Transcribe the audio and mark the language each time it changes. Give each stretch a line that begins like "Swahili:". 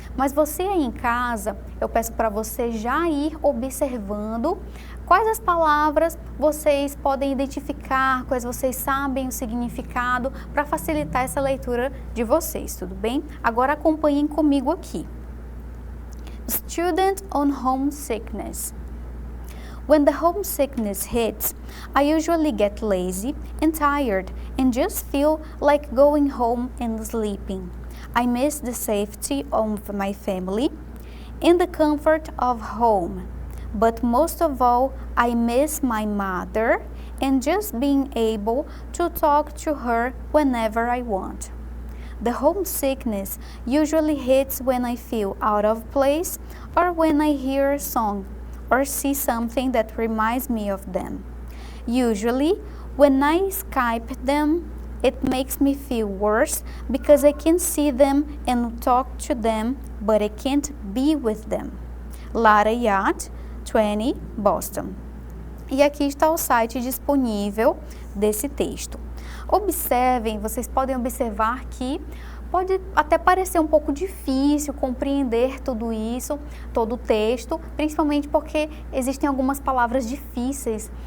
Portuguese: Mas você aí em casa, eu peço para você já ir observando quais as palavras vocês podem identificar, quais vocês sabem o significado, para facilitar essa leitura de vocês, tudo bem? Agora acompanhem comigo aqui.
English: Student on homesickness. When the homesickness hits, I usually get lazy and tired and just feel like going home and sleeping. I miss the safety of my family and the comfort of home. But most of all, I miss my mother and just being able to talk to her whenever I want. The homesickness usually hits when I feel out of place or when I hear a song or see something that reminds me of them. Usually, when I Skype them, it makes me feel worse because I can see them and talk to them, but I can't be with them. Lara Yacht, 20, Boston.
Portuguese: E aqui está o site disponível desse texto. Observem, vocês podem observar que pode até parecer um pouco difícil compreender tudo isso, todo o texto, principalmente porque existem algumas palavras difíceis.